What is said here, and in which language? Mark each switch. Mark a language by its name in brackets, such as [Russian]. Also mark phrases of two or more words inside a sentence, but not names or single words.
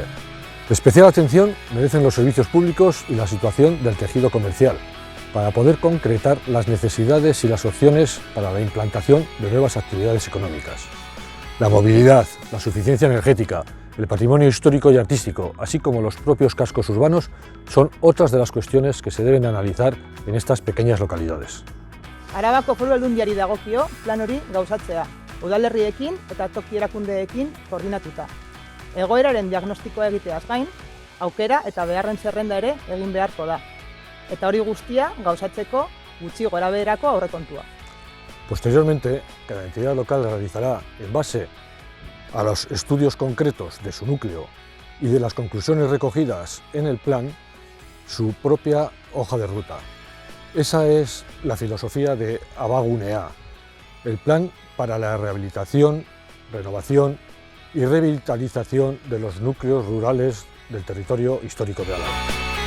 [Spanish] De especial atención merecen los servicios públicos y la situación del tejido comercial, para poder concretar las necesidades y las opciones para la implantación de nuevas actividades económicas. La movilidad, la suficiencia energética, el patrimonio histórico y artístico, así como los propios cascos urbanos, son otras de las cuestiones que se deben analizar en estas pequeñas localidades. [Basque] Arabako Foru Aldundiari dagokio plan hori gauzatzea, udalerriekin eta toki erakundeekin koordinatuta. Egoeraren diagnostikoa egiteaz gain, aukera eta beharren zerrenda ere egin beharko da. Eta hori guztia gauzatzeko gutxi gorabeherako aurrekontua. [Spanish] Posteriormente, cada entidad local realizará, en base a los estudios concretos de su núcleo y de las conclusiones recogidas en el plan, su propia hoja de ruta. Esa es la filosofía de Abagunea, el plan para la rehabilitación, renovación y revitalización de los núcleos rurales del territorio histórico de Álava.